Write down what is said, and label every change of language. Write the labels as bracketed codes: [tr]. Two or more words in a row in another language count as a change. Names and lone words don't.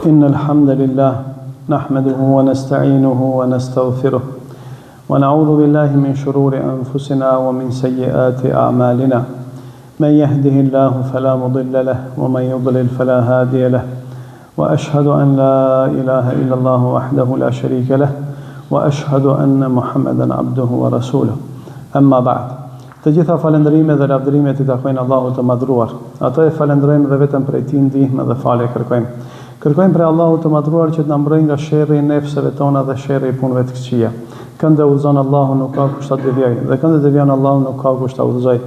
[ar] إن الحمد لله نحمده ونستعينه ونستغفره ونعوذ بالله من شرور أنفسنا ومن سيئات أعمالنا من يهده الله فلا مضل له ومن يضلل فلا هادي له وأشهد أن لا إله إلا الله وحده لا شريك له وأشهد أن محمدا عبده ورسوله أما بعد. [sq] Të gjitha falëndërimet dhe lavdërimet i takojnë Allahut të madhruar. Atë e falënderojmë dhe vetëm prej tij ndihmë dhe falje kërkojmë. Kërkojmë prej Allahut të madhruar që të na mbrojë nga sherrri i nefseve tona dhe sherrri i punëve të këqija. Këndë udhëzon Allahu nuk ka kush ta devijojë, dhe këndë devijon Allahu nuk ka kush ta udhëzojë.